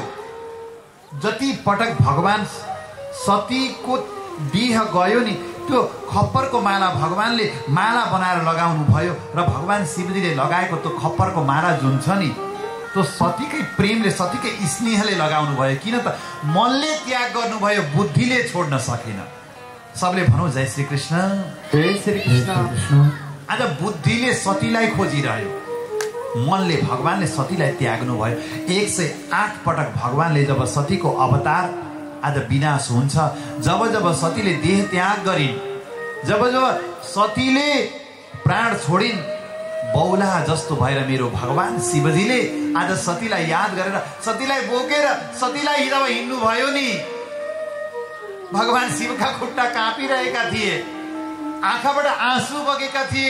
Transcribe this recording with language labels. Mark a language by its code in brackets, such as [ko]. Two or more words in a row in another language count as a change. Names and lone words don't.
[ne] जति पटक भगवान सतीको देह गयो नि, त्यो खप्परको माला भगवानले माला बनाएर लगाउनु भयो र भगवान शिवजीले लगाएको त्यो खप्परको माला जुन छ नि, त्यो सतीकै प्रेमले, सतीकै स्नेहले लगाउनु भयो। किन त मनले त्याग गर्नुभयो, बुद्धिले छोड्न सकेन। सबले भनौँ जय श्री कृष्ण, जय श्री कृष्ण। आज बुद्धिले सतीलाई खोजिरह्यो, मनले भगवानले सतीलाई त्याग्नु भयो। 108 पटक भगवानले जब सतीको अवतार आज विनाश हुन्छ, जब जब सतीले देह त्याग गरिन्, जब जब सतीले प्राण छोडिन्, बौला जस्तो भएर मेरो भगवान शिवजीले आज सतीलाई याद गरेर सतीलाई बोकेर सतीलाई जब हिँड्नु भयो नि, भगवान शिवका खुट्टा काँपिरहेका थिए, आँखाबाट आँसु बगेका थिए।